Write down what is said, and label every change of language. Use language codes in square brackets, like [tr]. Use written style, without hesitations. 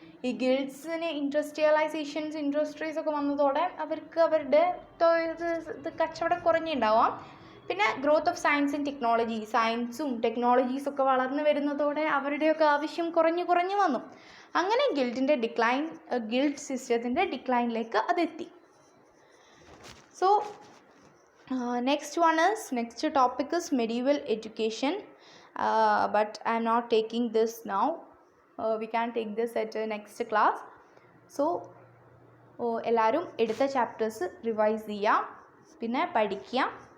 [ml] ഈ ഗിൽഡ്സിന് ഇൻഡസ്ട്രീസ് ഒക്കെ വന്നതോടെ അവർക്ക് അവരുടെ കച്ചവടം കുറഞ്ഞുണ്ടാവാം. പിന്നെ growth of science and technology, സയൻസും ടെക്നോളജീസൊക്കെ വളർന്നു വരുന്നതോടെ അവരുടെയൊക്കെ ആവശ്യം കുറഞ്ഞു കുറഞ്ഞു വന്നു. അങ്ങനെ ഗിൽഡ് സിസ്റ്റത്തിൻ്റെ ഡിക്ലൈനിലേക്ക് അതെത്തി. [en] So next topic is medieval education, but I am not taking this now. We can take this at next class. [ml] So എല്ലാവരും എടുത്ത ചാപ്റ്റേഴ്സ് റിവൈസ് ചെയ്യുക, പിന്നെ പഠിക്കുക.